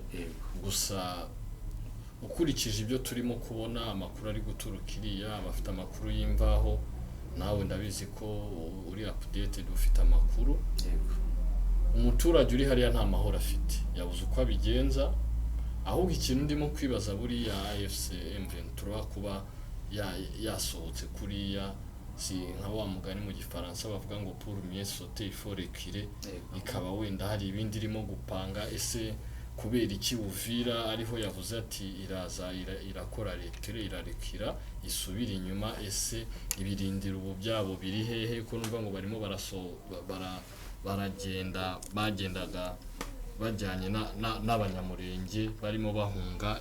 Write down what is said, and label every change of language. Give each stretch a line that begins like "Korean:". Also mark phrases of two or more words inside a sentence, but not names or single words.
Kinyarwanda: Gusa ukurikije ibyo turimo kubona amakuru ari guturuka iriya, abafite amakuru y'imvaho, nawe ndabizi ko uri updated ufite amakuru. Umuturage uri hariya nta mahoro afite, yabuze uko abigenza. Ahubwo ikintu ndimo kwibaza buriya AFC M23 kuba yasohotse kuriya, si nka wa mugani mu gifaransa bavuga ngo
French: pour mieux sauter il faut reculer,
Kinyarwanda: ikaba wenda hari ibindi irimo gupanga. Ese kubera iki Uvira ariho yavuze ati iraza irakora retere irarekira isubira inyuma? Ese ibirindira ubu byabo biri hehe ko numva ngo barimo bagendaga bajyanye n'abanyamurenge barimo bahunga?